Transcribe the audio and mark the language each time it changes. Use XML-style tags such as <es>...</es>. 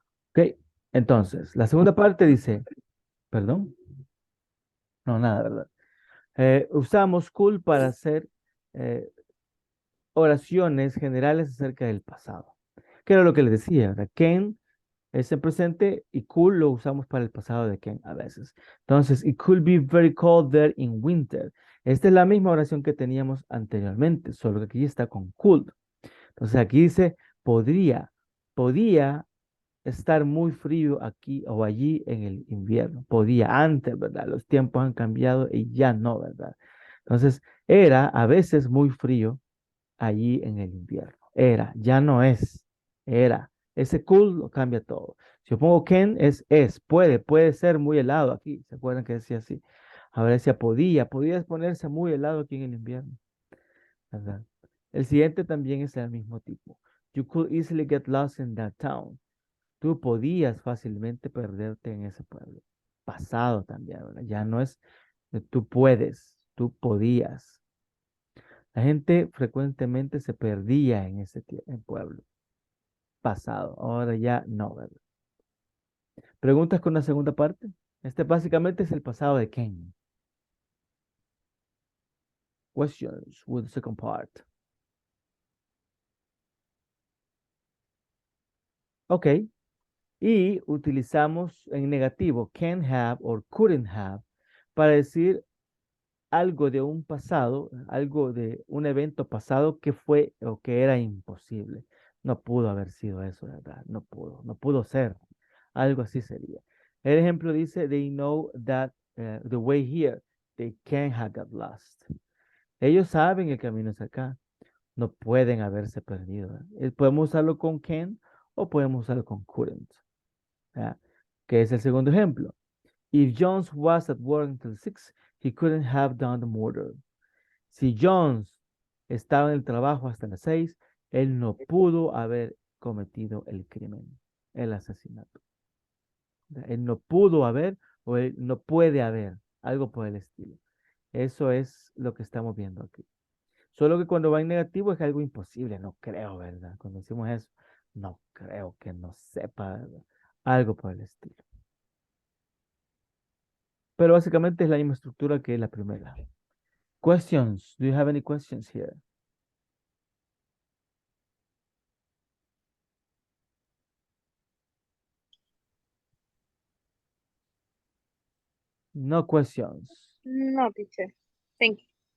<es>Ok, entonces, la segunda parte dice, perdón, no, nada, ¿verdad? Usamos could para hacer oraciones generales acerca del pasado. ¿Qué era lo que les decía? ¿Verdad? Can es el presente y could lo usamos para el pasado de can a veces.</es> <en>Entonces, it could be very cold there in winter.</en> <es>Esta es la misma oración que teníamos anteriormente, solo que aquí está con could. Entonces, aquí dice, podía estar muy frío aquí o allí en el invierno. Podía antes, ¿verdad? Los tiempos han cambiado y ya no, ¿verdad? Entonces, era a veces muy frío allí en el invierno. Era, ya no es, era. Ese cool lo cambia todo. Si yo pongo can, puede ser muy helado aquí. ¿Se acuerdan que decía así? Ahora decía podía ponerse muy helado aquí en el invierno, ¿verdad? El siguiente también es el mismo tipo.</es> <en>You could easily get lost in that town.</en> <es>Tú podías fácilmente perderte en ese pueblo. Pasado también, ¿verdad? Ya no es tú puedes, tú podías. La gente frecuentemente se perdía en ese pueblo. Pasado, ahora ya no, ¿verdad? ¿Preguntas con la segunda parte? Este básicamente es el pasado de Ken.</es> <en>Questions with the second part. Ok.</en> <es>Y utilizamos en negativo</es> <en>can have or couldn't have</en> <es>para decir algo de un pasado, algo de un evento pasado que fue o que era imposible. No pudo haber sido eso, ¿verdad? No pudo ser. Algo así sería. El ejemplo dice,</es> <en>they know that the way here, they can't have got lost.</en> <es>Ellos saben el camino es acá. No pueden haberse perdido. Podemos usarlo con can o podemos usarlo con couldn't. ¿Verdad? Que es el segundo ejemplo.</es> <en>If Jones was at work until 6, he couldn't have done the murder.</en> <es>Si Jones estaba en el trabajo hasta las 6, él no pudo haber cometido el crimen, el asesinato. Él no pudo haber o él no puede haber, algo por el estilo. Eso es lo que estamos viendo aquí. Solo que cuando va en negativo es algo imposible, no creo, ¿verdad? Cuando decimos eso, no creo que no sepa, ¿verdad? Algo por el estilo. Pero básicamente es la misma estructura que la primera.</es> <en>Questions. Do you have any questions here? No questions. No, teacher. Thank you.</en>